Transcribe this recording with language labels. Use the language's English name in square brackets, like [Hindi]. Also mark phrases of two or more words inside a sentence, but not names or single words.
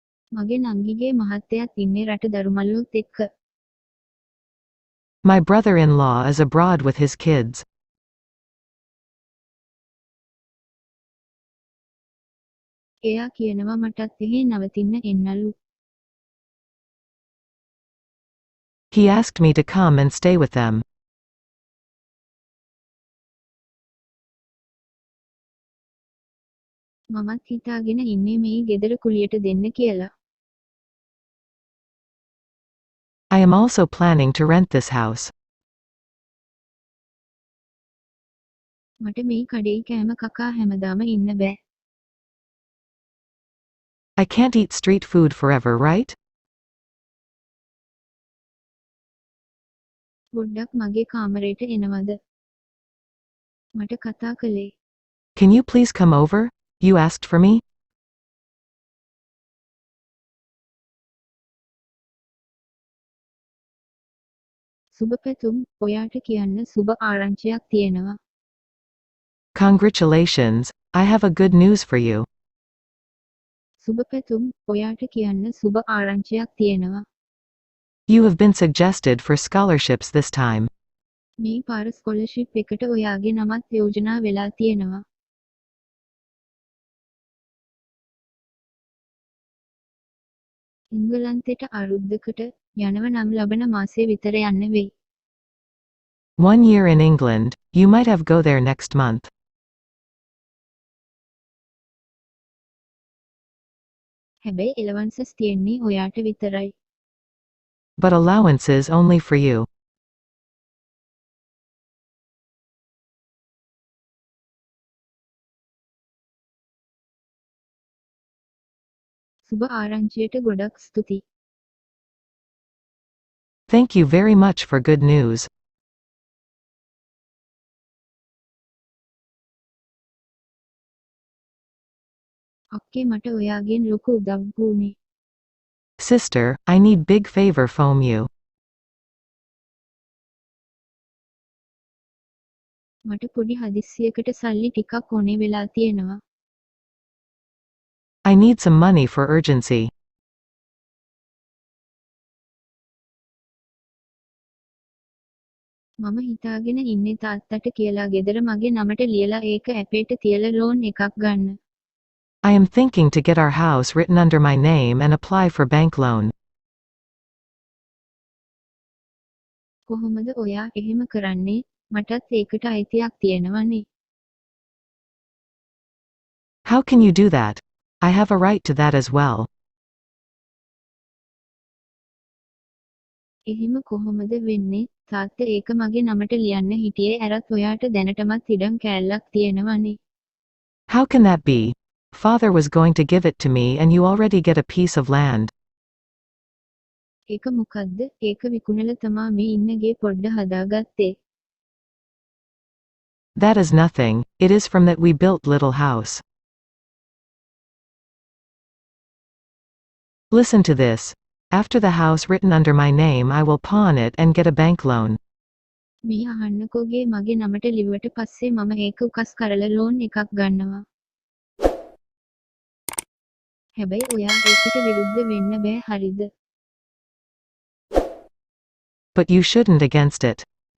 [Sinhala] මගේ නංගිගේ මහත්තයාත් ඉන්නේ රට දරුමල්ලොත් එක්ක. [English] My brother-in-law is abroad with his kids. [Sinhala] එයා කියනවා මටත් එහෙ නවතින්න එන්නලු. [English] He asked me to come and stay with them. [Sinhala] මමත් හිතාගෙන ඉන්නේ මේ ගෙදර කුලියට දෙන්න කියලා. [English] I am also planning to rent this house. [Sinhala] මට මේ කඩේ කෑම කකා හැමදාම ඉන්න බෑ. [English] I can't eat street food forever, right? [Sinhala] පොඩ්ඩක් මගේ කාමරේට එනවද? මට කතා කළේ. [English] Can you please come over? You asked for me? [Sinhala] සුබ පැතුම් ඔයාට කියන්න සුබ ආරංචියක් තියෙනවා. [English] Congratulations, I have a good news for you. [Sinhala] සුබ පැතුම් ඔයාට කියන්න සුබ ආරංචියක් තියෙනවා. [English] You have been suggested for scholarships this time. [Sinhala] මේ පාර ස්කෝලර්ෂිප් එකට ඔයාගේ නමත් යෝජනා වෙලා තියෙනවා. ඉංගලන්තෙට අරුද්දකට යනව නම් ලබන මාසේ විතර යන්න වෙයි. [English] 1 year in England, you might have go there next month. [Sinhala] හැබැයි එලවන්සස් තියෙන්නේ ඔයාට විතරයි. [English] But allowances only for you. [Sinhala] සුබ ආරංචියට ගොඩක් ස්තුතියි. [English] Thank you very much for good news. [Sinhala] අක්කේ මට ඔයාගෙන් ලොකු උදව්වක් වුණේ. [English] Sister, I need big favor from you. [Sinhala] මට පොඩි හදිස්සියකට සල්ලි ටිකක් ඕනේ වෙලා තියෙනවා. [English] I need some money for urgency. [Sinhala] මම හිතාගෙන ඉන්නේ තාත්තට කියලා ගෙදර මගේ නමට ලියලා ඒක ඇපේට තියලා ලෝන් එකක් ගන්න. [English] I am thinking to get our house written under my name and apply for bank loan. [Sinhala] කොහොමද ඔයා එහෙම කරන්නේ? මටත් ඒකට අයිතියක් තියෙනවනේ. [English] How can you do that? I have a right to that as well. [Sinhala] එහෙම කොහොමද වෙන්නේ? තාත්තා ඒක මගේ නමට ලියන්න හිටියේ ඇරත් ඔයාට දැනටමත් ඉඩම් කෑල්ලක් තියෙනවනේ. [English] How can that be? Father was going to give it to me and you already get a piece of land. [Sinhala] ඒක මොකද්ද? ඒක විකුණලා තමා මේ ඉන්නගේ පොඩ්ඩ හදාගත්තේ. [English] That is nothing, it is from that we built little house. Listen to this. After the house written under my name I will pawn it and get a bank loan. [Sinhala] මේ අහන්නකෝගේ මගේ නමට ලිව්වට පස්සේ මම ඒක උකස් කරලා ලෝන් එකක් ගන්නවා. හැබැයි ඔයා ඒකට විරුද්ධ වෙන්න බෑ හරිද? [English] But you shouldn't against it.